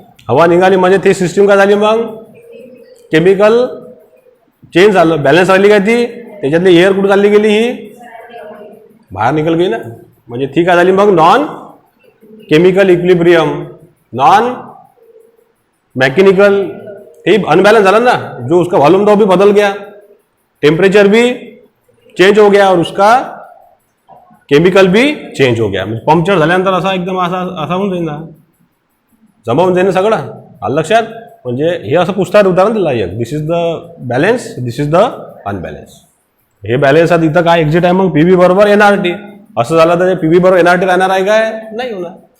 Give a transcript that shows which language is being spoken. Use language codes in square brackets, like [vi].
[mr] हवा निघाली म्हणजे ती सिस्टीम काय झाली, मग केमिकल चेंज झालं, बॅलन्स राहिली काय ती, त्याच्यातली एअर कुठे चालली गेली, ही बाहेर निघाल गई ना. म्हणजे ती काय झाली मग non chemical equilibrium, non mechanical, ही अनबैलेंस झाला ना. [hi] जो उसका वॉल्यूम था वो भी बदल गया, टेम्परेचर भी चेंज हो गया और उसका केमिकल भी चेंज हो गया. [mr] म्हणजे पंक्चर झाल्यानंतर असा एकदम असा होऊन जाईल ना, जमा होऊन जाईल ना सगळं. आलं लक्षात. म्हणजे हे असं पुस्तकात उदाहरण दिलं एक, [en] This is the balance, this is the unbalance. [mr] हे बॅलेन्स आता इथं काय एक्झिट आहे मग, पीव्ही बरोबर एनआरटी. असं झालं तर पीव्ही बरोबर एनआरटी राहणार आहे काय, नाही होणार.